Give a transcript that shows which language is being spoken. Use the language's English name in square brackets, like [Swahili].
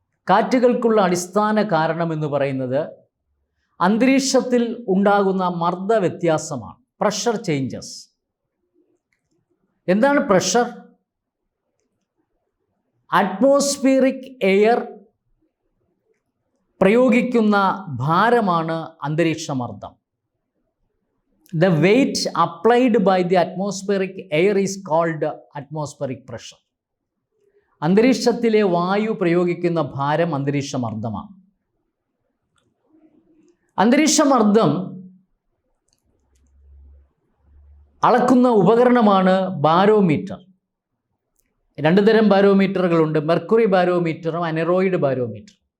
[Malayalam] കാറ്റുകൾക്കുള്ള അടിസ്ഥാന കാരണമെന്ന് പറയുന്നത് അന്തരീക്ഷത്തിൽ ഉണ്ടാകുന്ന മർദ്ദ വ്യത്യാസമാണ്, പ്രഷർ ചേഞ്ചസ്. എന്താണ് പ്രഷർ? അറ്റ്മോസ്ഫിയറിക് എയർ പ്രയോഗിക്കുന്ന ഭാരമാണ് അന്തരീക്ഷമർദ്ദം. [English] The weight applied by the atmospheric air is called atmospheric pressure. [Malayalam] അന്തരീക്ഷത്തിലെ വായു പ്രയോഗിക്കുന്ന ഭാരം അന്തരീക്ഷമർദ്ദമാണ്. അന്തരീക്ഷമർദ്ദം അളക്കുന്ന ഉപകരണമാണ് ബാരോമീറ്റർ. രണ്ട് തരം ബാരോമീറ്ററുകളുണ്ട്, മെർക്കുറി ബാരോമീറ്ററും അനെറോയിഡ് ബാരോമീറ്റർ.